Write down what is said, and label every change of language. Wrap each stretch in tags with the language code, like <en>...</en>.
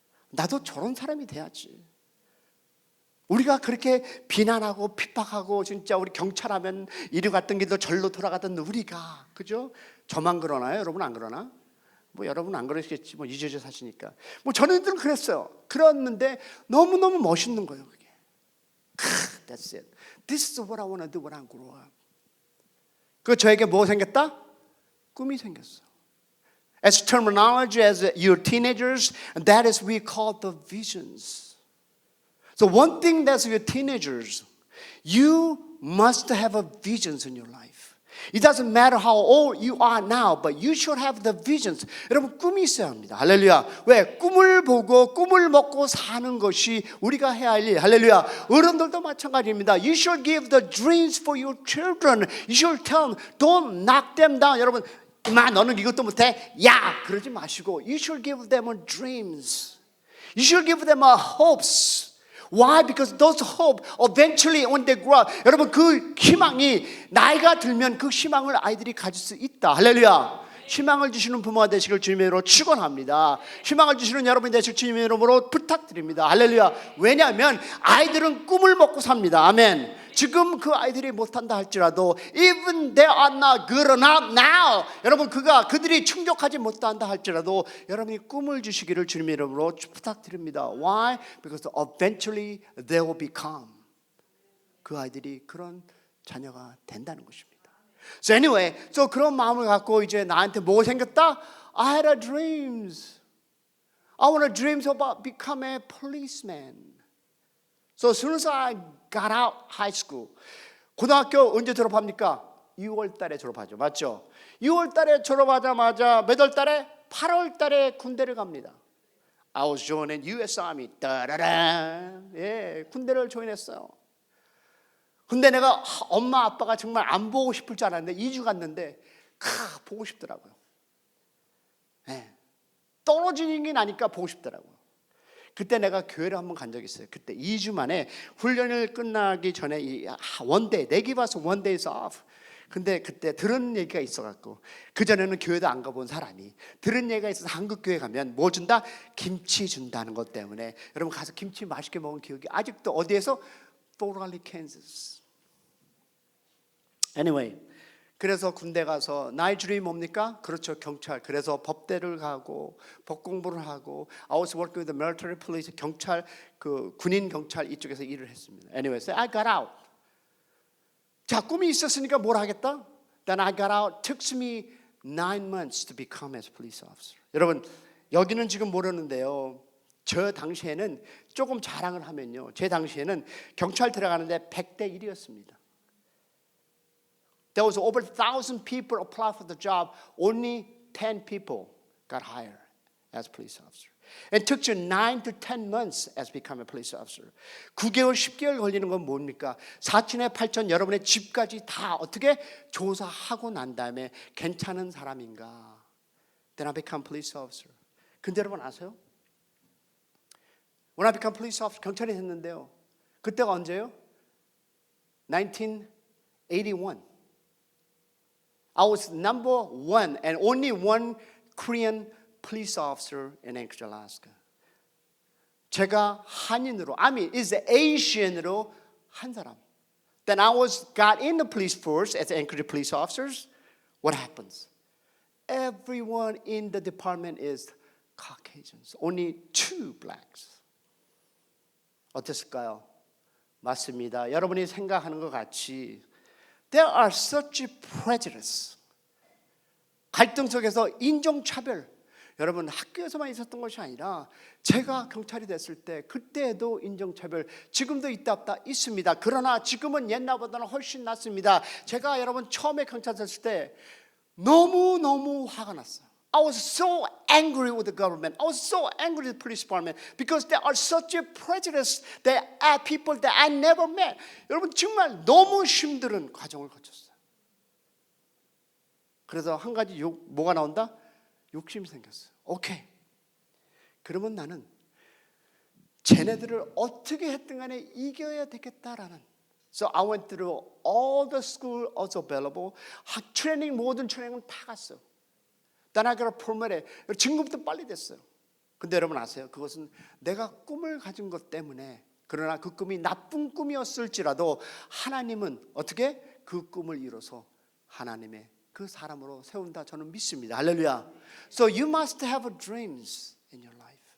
<ko>나도 저런 사람이 돼야지. 우리가 그렇게 비난하고 핍박하고 진짜 우리 경찰하면 이리 갔던 길도 절로 돌아가던 우리가 그죠? 저만 그러나요? 여러분 안 그러나? 뭐 여러분 안 그러시겠지. 뭐 이주에 사시니까. 뭐 저희들은 그랬어요. 그랬는데 너무너무 멋있는 거예요, 그게.</ko> <en>That's it. This is what I want to do when I grow up.</en> <ko>그 저에게 뭐 생겼다? 꿈이 생겼어.</ko> <en>As terminology as your teenagers, that is we call the visions. So one thing that's your teenagers, you must have a visions in your life. It doesn't matter how old you are now, but you should have the visions.</en> <ko>여러분 꿈이 있어야 합니다. 할렐루야. 왜? 꿈을 보고 꿈을 먹고 사는 것이 우리가 해야 할 일. 할렐루야. 어른들도 마찬가지입니다. You should give the dreams for your children. You should tell them, don't knock them down. 여러분, 임마 너는 이것도 못해? 야! 그러지 마시고</ko> <en>You should give them dreams. You should give them hopes. Why? Because those hope eventually when they grow up,</en> <ko>여러분 그 희망이 나이가 들면 그 희망을 아이들이 가질 수 있다. 할렐루야. 희망을 주시는 부모가 되시길 주님의 이름으로 축원합니다. 희망을 주시는 여러분이 되실 주님의 이름으로 부탁드립니다. 할렐루야. 왜냐하면 아이들은 꿈을 먹고 삽니다. 아멘. 지금 그 아이들이 못한다 할지라도</ko> <en>even they are not good enough now.</en> <ko>여러분 그들이 충족하지 못한다 할지라도 여러분이 꿈을 주시기를 주님의 이름으로 부탁드립니다.</ko> <en>Why? Because eventually they will become.</en> <ko>그 아이들이 그런 자녀가 된다는 것입니다. So anyway, 그런 마음을 갖고 이제 나한테 뭐가 생겼다?</ko> <en>I had a dreams. I want a dreams about become a policeman. So as soon as I got out high school,</en> <ko>고등학교 언제 졸업합니까? 6월 달에 졸업하죠. 맞죠? 6월 달에 졸업하자마자 몇 월 달에? 8월 달에 군대를 갑니다.</ko> <en>I was joining U.S. Army.</en> <ko>따라라. 예, 군대를 조인했어요. 근데 내가 엄마 아빠가 정말 안 보고 싶을 줄 알았는데 2주 갔는데 보고 싶더라고요. 예, 떨어지는 게 나니까 보고 싶더라고요. 그때 내가 교회를 한번 간 적이 있어요. 그때 2주 만에 훈련을 끝나기 전에 원데이,</ko> <en>they give us one days off.</en> <ko>근데 그때 들은 얘기가 있어갖고, 그전에는 교회도 안 가본 사람이 들은 얘기가 있어서 한국 교회 가면 뭐 준다? 김치 준다는 것 때문에 여러분 가서 김치 맛있게 먹은 기억이 아직도 어디에서? 포랄리 캔자스. Anyway, 그래서 군대 가서 나의 주름이 뭡니까? 그렇죠, 경찰. 그래서 법대를 가고 법 공부를 하고</ko> <en>I was working with the military police.</en> <ko>경찰, 그 군인 경찰 이쪽에서 일을 했습니다.</ko> <en>Anyway, so I got out.</en> <ko>자, 꿈이 있었으니까 뭘 하겠다?</ko> <en>Then I got out. Took me 9 months to become as a police officer.</en> <ko>여러분, 여기는 지금 모르는데요. 저 당시에는 조금 자랑을 하면요, 제 당시에는 경찰 들어가는데 100대 1이었습니다.</ko> <en>There was over 1,000 people apply for the job. Only 10 people got hired as police officer. It took you 9 to 10 months as become a police officer.</en> <ko>9개월, 10개월 걸리는 건 뭡니까? 사촌에 8촌 여러분의 집까지 다 어떻게 조사하고 난 다음에 괜찮은 사람인가?</ko> <en>Then I become police officer.</en> <ko>근데 여러분 아세요?</ko> <en>When I become police officer,</en> <ko>경찰이 됐는데요. 그때가 언제요? 1981.</ko> <en>I was number one and only one Korean police officer in Anchorage, Alaska.</en> <ko>제가 한인으로,</ko> <en>I mean, is Asian</en> <ko>으로 한 사람.</ko> <en>Then I got in the police force as Anchorage police officers. What happens? Everyone in the department is Caucasians. Only 2 blacks.</en> <ko>어땠을까요? 맞습니다. 여러분이 생각하는 것 같이</ko> <en>There are such prejudice.</en> <ko>갈등 속에서 인종차별. 여러분 학교에서만 있었던 것이 아니라 제가 경찰이 됐을 때 그때도 인종차별 지금도 있다 없다 있습니다. 그러나 지금은 옛날보다는 훨씬 낫습니다. 제가 여러분 처음에 경찰 됐을 때 너무너무 화가 났어요. I was so angry with the government. I was so angry with the police department because there are such a prejudice that people that I never met. 여러분 정말 너무 힘든 과정을 거쳤어요. 그래서 한 가지 뭐가 나온다? 욕심이 생겼어요. 오케이. 그러면 나는 쟤네들을 어떻게 했든 간에 이겨야 되겠다라는.</ko> <en>So I went through all the school also available.</en> <ko>트레이닝 모든 트레이닝은 다 갔어요.</ko> <en>Then I got promoted.</en> <ko>진급도 빨리 됐어요. 근데 여러분 아세요? 그것은 내가 꿈을 가진 것 때문에, 그러나 그 꿈이 나쁜 꿈이었을지라도 하나님은 어떻게 그 꿈을 이뤄서 하나님의 그 사람으로 세운다 저는 믿습니다. 할렐루야.</ko> <en>So you must have dreams in your life.</en>